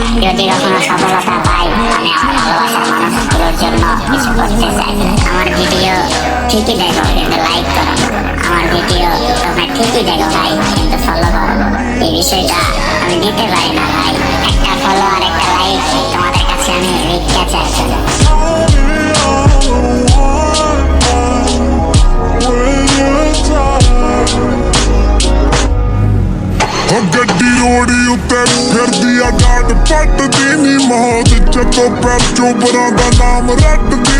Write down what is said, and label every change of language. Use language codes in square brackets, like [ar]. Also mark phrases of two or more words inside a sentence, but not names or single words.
[bn] যদি কখনো সফলতা পাই আমি আমার ভালোবাসার মানুষগুলোর জন্য কিছু করতে চাই। আমার ভিডিও ঠিকই দেখো কিন্তু লাইক করো, আমার ভিডিও তোমরা ঠিকই দেখো ভাই কিন্তু ফলো করো। এই বিষয়টা আমি দিতে পারি না ভাই, একটা ফলো আর একটা লাইক তোমাদের কাছে আমি ভিক্ষা চাই। [pa] ਗੱਡੀ ਰੋੜੀ ਉੱਤੇ ਫਿਰਦੀ ਆ ਡਾਟ ਪੱਟਦੀ ਨੀ ਮੌਤ ਜਦੋਂ ਪੈਰ ਚੋਬਰਾਂ ਦਾ ਨਾਮ ਰੱਟਦੀ